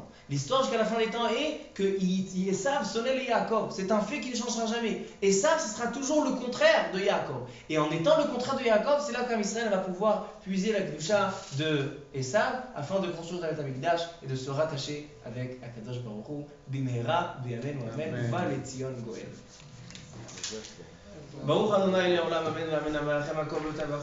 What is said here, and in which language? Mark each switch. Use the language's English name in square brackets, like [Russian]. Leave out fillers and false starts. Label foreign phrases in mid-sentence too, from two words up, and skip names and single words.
[French] L'histoire jusqu'à la fin des temps est que Esav sonnait les Yaakov. C'est un fait qui ne changera jamais. Esav, ce sera toujours le contraire de Yaakov. Et en étant le contraire de Yaakov, c'est là qu' [Hebrew] עם ישראל [French] va pouvoir puiser la Kedusha de Esav afin de construire le [Hebrew] בית המקדש [French] et de se rattacher avec [Hebrew] הקדוש ברוך הוא, במהרה, בימינו, אמן, ובא לציון גואל. ברוך ה' לעולם, אמן, אמן, אמן, אמן,